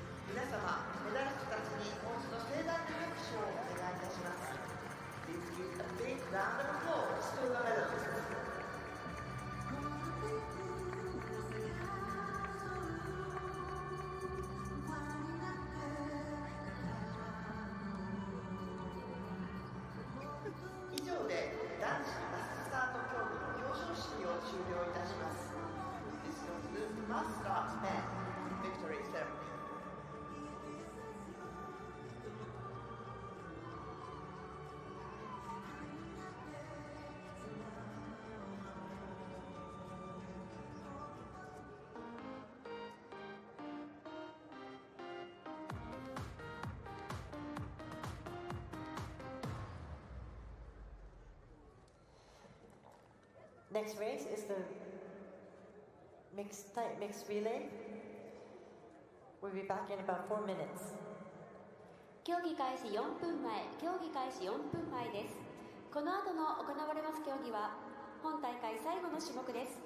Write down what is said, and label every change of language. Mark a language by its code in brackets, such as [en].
[ja] 皆様、メダリストたちにもう一度盛大な拍手をお願いいたします。 [en] Please give a big round of applause to the medalists. [ja] 以上で男子マススタート競技の表彰式を終了いたします。 [en] This concludes Mass Start Men Victory Ceremony. Next race is the mixed relay. We'll be back in about 4 minutes. [ja] 競技開始4分前、競技開始4分前です。この後の行われます競技は本大会最後の種目です。